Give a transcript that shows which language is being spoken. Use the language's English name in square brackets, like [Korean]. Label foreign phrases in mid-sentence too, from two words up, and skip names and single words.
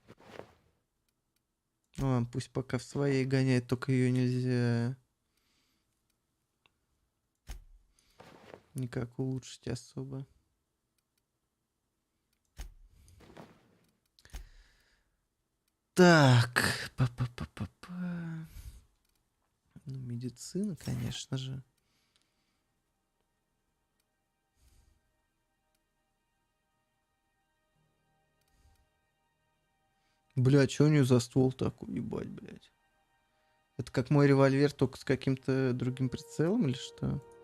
[Russian] Ну, ладно, пусть пока в своей гоняет, только ее нельзя никак улучшить особо. Так. Па-па-па-па-па. Ну, медицина, конечно же. Бля, что у нее за ствол такой, ебать, блядь? Это как мой револьвер, только с каким-то другим прицелом или что?